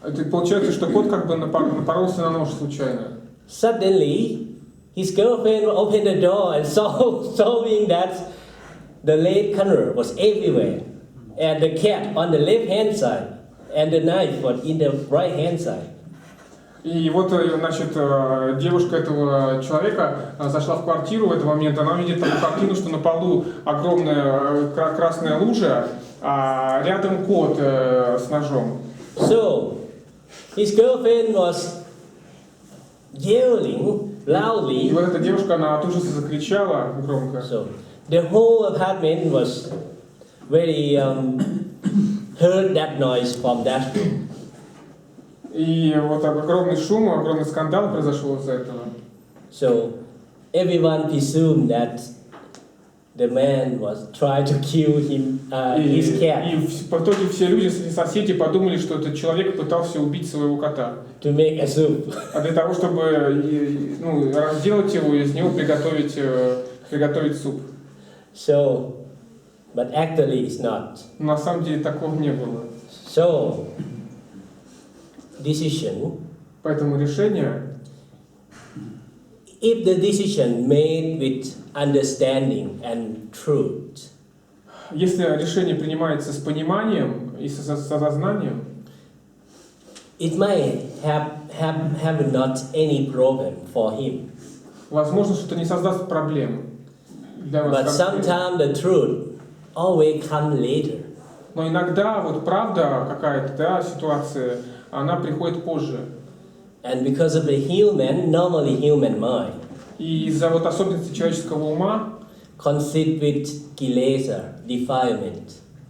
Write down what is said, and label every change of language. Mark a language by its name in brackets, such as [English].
[Russian] Получается, что кот напоролся на нож случайно. [English] Suddenly, his girlfriend opened the door and showing that the red color was everywhere, and the cat on the left hand side, and the knife was in the right hand side. [Russian] И вот, девушка этого человека зашла в квартиру в этот момент, она видит такую картину, что на полу огромная красная лужа, а рядом кот с ножом. [English] So, his girlfriend was yelling loudly. [Russian] И вот эта девушка, она от ужаса закричала громко. [English] So, the whole apartment was very heard that noise from that room. [Russian] И вот огромный шум, огромный скандал произошел из-за этого. [English] So everyone presumed that the man was trying to kill his cat. [Russian] И в итоге все люди, соседи, подумали, что этот человек пытался убить своего кота. [English] To make a soup. [Russian] А для того, чтобы разделать его и из него приготовить суп. [English] So, but actually it's not. [Russian] Но на самом деле такого не было. [English] So, decision. [Russian] Поэтому решение, [English] if the decision made with understanding and truth, [Russian] если решение принимается с пониманием и с осознанием, [English] it might have not any problem for him. [Russian] возможно, что это не создаст проблем для вас. [English] But sometimes the truth always comes later. [Russian] Но иногда вот правда какая-то, ситуация, она приходит позже. [English] And because of the normally human mind, [Russian] И из-за вот особенностей человеческого ума, [English] consist with kilesa, defilement.